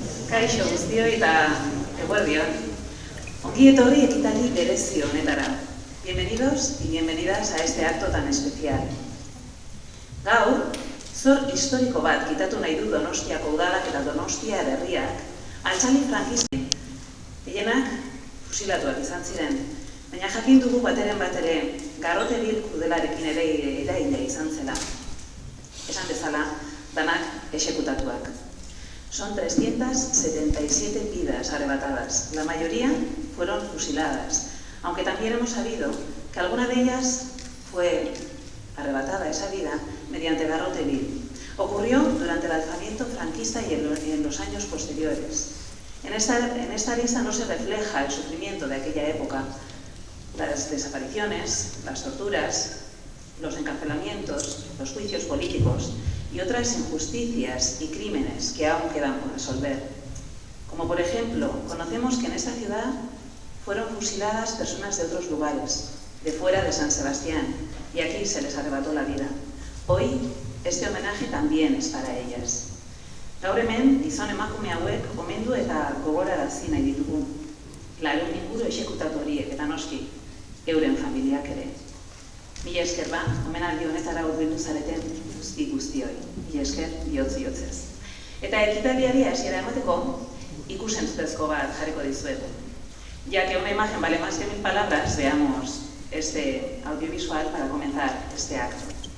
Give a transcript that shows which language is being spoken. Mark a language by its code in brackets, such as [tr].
[eu] Kaixo guztioi eta eguerdion. Ongi etorri ekitaldi berezi honetara. [es] Bienvenidos y bienvenidas a este acto tan especial. [eu] Gaur, zor historiko bat kitatu nahi du Donostiako udalak eta Donostia herriak, altxaldi frankismoen. Gehienak fusilatuak izan ziren, baina jakin dugu bateren batere Garrotebil krudelarekin ere eraila izan zela. Esan bezala, danak exekutatuak. [es] Son 377 vidas arrebatadas, la mayoría fueron fusiladas, aunque también hemos sabido que alguna de ellas fue arrebatada esa vida mediante Garrotebil. Ocurrió durante el alzamiento franquista y en los años posteriores. En esta lista no se refleja el sufrimiento de aquella época, las desapariciones, las torturas, los encarcelamientos, los juicios políticos y otras injusticias y crímenes que aún quedan por resolver. Como por ejemplo, conocemos que en esta ciudad fueron fusiladas personas de otros lugares, de fuera de San Sebastián, y aquí se les arrebató la vida. Hoy, este homenaje también es para ellas. [eu] Gaur hemen, gizon emakume hauek omendu eta gogorarazi nahi ditugu. Laurehun inguru exekutatu horiek eta noski, euren familiak ere. Mila esker ba, omenaldi honetara hurbildu zareten guztioi. Mila esker bihotz-bihotzez. Eta ekitaldiari hasiera emateko, ikusentzutezko bat jarriko dizuegu. [es] Ya que una imagen vale más que 1000 palabras, veamos este audiovisual para comenzar este acto.